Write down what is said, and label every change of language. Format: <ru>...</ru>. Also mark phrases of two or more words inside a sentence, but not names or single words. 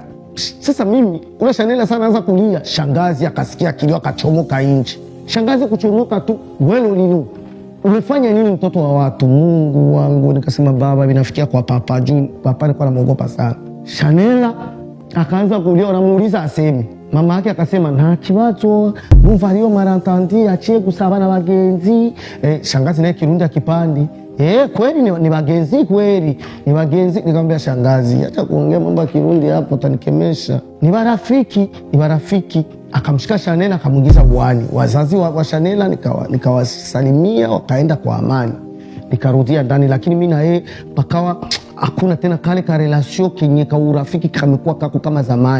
<sw>Sasa mimi ule Shanela sana anaanza kulia, shangazi akasikia kilio akachomoka nje. Shangazi kuchomoka tu, wewe nini umefanya nini mtoto wa watu? Mungu wangu. Nikasema baba binafikia kwa papa juu papa alikuwa anamuogopa sana. Shanela akaanza kulia, anamuuliza aseme. Mama yake akasema</sw> <rn>nta kibazo muvariyo marantanti aciye gusaba na bagenzi.</rn> <sw>Shangazi naye Kirundi akipandi. Kweli ni bagenzi kweli. Ni bagenzi. Nikamwambia shangazi, acha kuongea mambo ya Kirundi hapo utanikemesha. Ni barafiki. Akamshika Shanela akamuingiza uani. Wazazi wa Shanela nikawasalimia wakaenda kwa amani. Nikarudia ndani, lakini mimi na yeye pakawa hakuna tena kale ka relation kinye ka urafiki kamekuwa kako kama zamani.</sw>